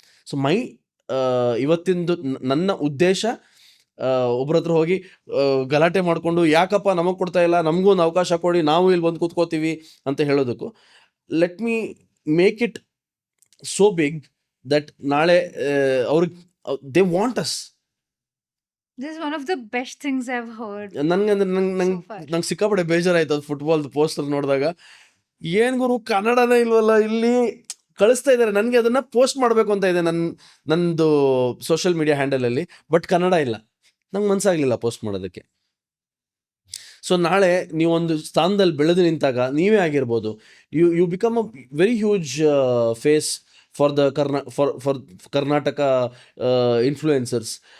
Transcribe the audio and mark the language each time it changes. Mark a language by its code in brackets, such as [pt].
[kn] So ಇವತ್ತಿಂದು ನನ್ನ ಉದ್ದೇಶ ಒಬ್ರ ಹತ್ರ ಹೋಗಿ ಗಲಾಟೆ ಮಾಡಿಕೊಂಡು ಯಾಕಪ್ಪ ನಮಗೆ ಕೊಡ್ತಾ ಇಲ್ಲ, ನಮಗೂ ಒಂದು ಅವಕಾಶ ಕೊಡಿ, ನಾವು ಇಲ್ಲಿ ಬಂದು ಕೂತ್ಕೋತೀವಿ ಅಂತ ಹೇಳೋದಕ್ಕೂ, [en] let me make it so big that [kn] ನಾಳೆ ಅವ್ರಿಗೆ [en] They want us. This is one of the best things I've heard. [kn] ನಂಗೆ ಸಿಕ್ಕಾಪಡೆ ಬೇಜಾರಾಯ್ತು ಅದು ಫುಟ್ಬಾಲ್ದು ಪೋಸ್ಟರ್ ನೋಡಿದಾಗ. ಏನ್ ಗುರು, ಕನ್ನಡನೇ ಇಲ್ವಲ್ಲ ಇಲ್ಲಿ, ಕಳಿಸ್ತಾ ಇದ್ದಾರೆ ನನಗೆ, ಅದನ್ನ ಪೋಸ್ಟ್ ಮಾಡಬೇಕು ಅಂತ ಇದೆ ನಂದು ಸೋಷಿಯಲ್ ಮೀಡಿಯಾ ಹ್ಯಾಂಡಲ್ ಅಲ್ಲಿ, ಬಟ್ ಕನ್ನಡ ಇಲ್ಲ. ನಂಗೆ ಮನ್ಸಾಗ್ಲಿಲ್ಲ ಪೋಸ್ಟ್ ಮಾಡೋದಕ್ಕೆ. ಸೊ ನಾಳೆ ನೀವೊಂದು ಸ್ಥಾನದಲ್ಲಿ ಬೆಳೆದು ನಿಂತಾಗ ನೀವೇ ಆಗಿರ್ಬೋದು, [en] You become a very huge face for the Karnataka influencers.